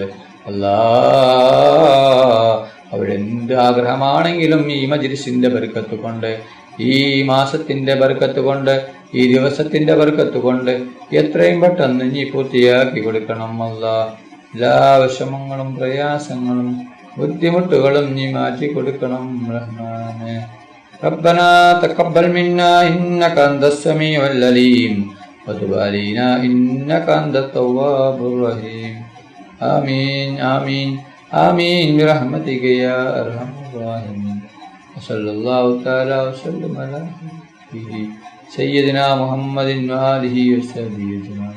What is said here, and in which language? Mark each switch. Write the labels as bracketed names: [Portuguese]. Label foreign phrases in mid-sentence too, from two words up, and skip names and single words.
[Malayalam] അല്ലാ, അവരെന്ത് ആഗ്രഹമാണെങ്കിലും ഈ മജ്ലിസിന്റെ ബർക്കത്ത് കൊണ്ട്, ഈ മാസത്തിന്റെ ബർക്കത്ത് കൊണ്ട്, ഈ ദിവസത്തിന്റെ ബർക്കത്ത് കൊണ്ട് എത്രയും പെട്ടെന്ന് നീ പൂർത്തിയാക്കി കൊടുക്കണം അല്ലാ. എല്ലാ വിഷമങ്ങളും പ്രയാസങ്ങളും ബുദ്ധിമുട്ടുകളും നീ മാറ്റി കൊടുക്കണം റഹ്മാനെ. [Arabic] ربنا تقبل منا إنك أنت السميع العليم وتب علينا إنك أنت التواب الرحيم. آمين آمين آمين برحمتك يا أرحم الراحمين. وصلى الله تعالى وسلم على سيدنا محمد وآله وصحبه أجمعين.